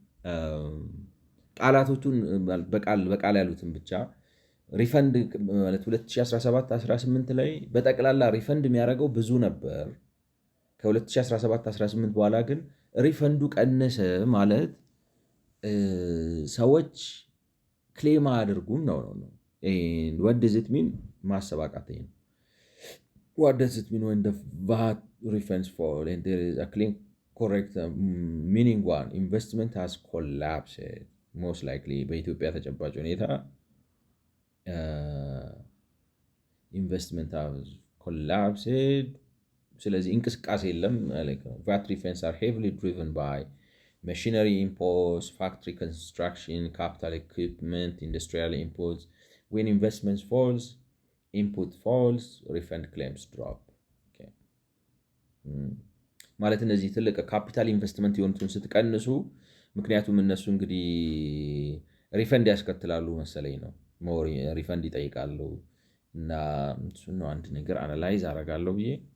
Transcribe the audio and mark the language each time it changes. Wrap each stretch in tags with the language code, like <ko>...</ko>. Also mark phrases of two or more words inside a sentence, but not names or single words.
<am>ቃላቶቹን በቃል ያሉትን ብቻ ሪፈንድ ማለት 2017-18 ላይ በጠቅላላ ሪፈንድ የሚያደርገው ብዙ ነበር። ከ2017-18 በኋላ ግን ሪፈንዱ ቀነሰ ማለት ሰዎች ክሌም አያደርጉም ነው።</am> <en>what does it mean?</en> <am>ማሰብ አቃተኝ ነው።</am> <en>what does it mean when the VAT refunds fall and there is a clean correct meaning one investment has collapsed most likely</en> <am>በኢትዮጵያ ተጨባጭ ሁኔታ ኢንቨስትመንት</am> <en>has collapsed።</en> <am>ስለዚህ እንቅስቃሴ የለም።</am> <en>VAT refunds are heavily driven by machinery imports, factory construction, capital equipment, industrial imports. When investments falls, input falls, refund claims drop.</en> <am>ማለት እነዚህ ትልቅ</am> <en>capital investment</en> <am>የሆኑትን ስትቀንሱ፣ ምክንያቱም እነሱ እንግዲህ ሪፈንድ ያስከትላሉ መሰለኝ ነው</am> <en>more refund</en> <am>ይጠይቃሉ። እና እሱን ነው አንድ ነገር አናላይዝ አደርጋለሁ ብዬ</am>